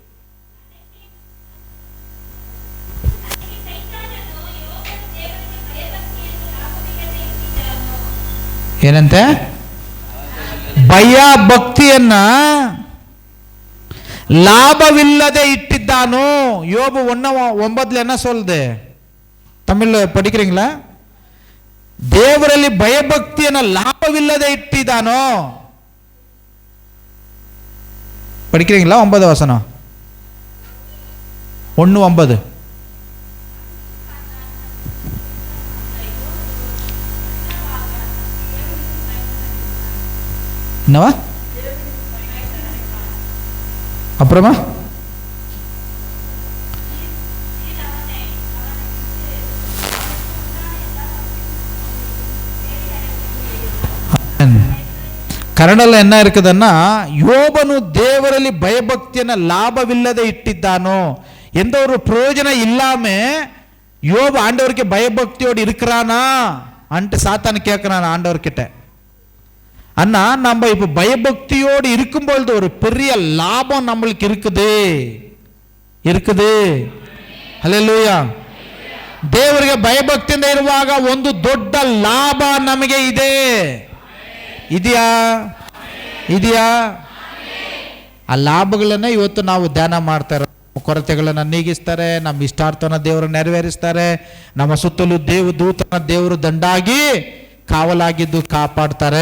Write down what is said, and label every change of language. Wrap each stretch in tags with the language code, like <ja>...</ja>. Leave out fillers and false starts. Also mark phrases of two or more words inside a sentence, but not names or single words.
<kn>ಏನಂತೆ? ಭಯ ಭಕ್ತಿಯನ್ನ ಲಾಭವಿಲ್ಲದೆ ಇಟ್ಟಿದ್ದಾನೋ.</kn> <ta>யோபு 1:9 என்ன சொல்லுது? தமிழ்ல படிக்கிறீங்களா?</ta> <kn>ದೇವರಲ್ಲಿ ಭಯಭಕ್ತಿಯನ್ನ ಲಾಭವಿಲ್ಲದೆ ಇಟ್ಟಿದ್ದಾನೋ.</kn> <ta>படிக்கிறீங்களா? 9 வசனம் 1:9. என்னவா?</ta> <kn>அப்புறமா ಕನ್ನಡದಲ್ಲಿ</kn> <ta>என்ன இருக்குதுன்னா,</ta> <kn>யோபನು ದೇವರಲ್ಲಿ ಭಯಭಕ್ತಿಯನ್ನ ಲಾಭವಿಲ್ಲದೆ ಇಟ್ಟಿದ್ದಾನೋ.</kn> <ta>எந்த ஒரு பிரயோஜனம் இல்லாம யோபு ஆண்டவருக்கு பயபக்தியோடு இருக்கிறானா அன்ட்டு சாத்தான் கேட்கிறான் ஆண்டவர்கிட்ட. அண்ணா, நம்ம இப்ப பயபக்தியோடு இருக்கும் பொழுது ஒரு பெரிய லாபம் நம்மளுக்கு இருக்குது.</ta> <kn>ಹಲ್ಲೆಲೂಯಾ. ದೇವರಿಗೆ ಭಯಭಕ್ತಿಯಿಂದ ಇರುವಾಗ ಒಂದು ದೊಡ್ಡ ಲಾಭ ನಮಗೆ ಇದೆ. ಇದೆಯಾ? ಆ ಲಾಭಗಳನ್ನ ಇವತ್ತು ನಾವು ಧ್ಯಾನ ಮಾಡ್ತಾ ಇರೋ. ಕೊರತೆಗಳನ್ನು ನೀಗಿಸ್ತಾರೆ, ನಮ್ಮ ಇಷ್ಟಾರ್ಥನ ದೇವರು ನೆರವೇರಿಸ್ತಾರೆ, ನಮ್ಮ ಸುತ್ತಲೂ ದೂತನ ದೇವರು ದಂಡಾಗಿ ಕಾವಲಾಗಿದ್ದು ಕಾಪಾಡ್ತಾರೆ.</kn>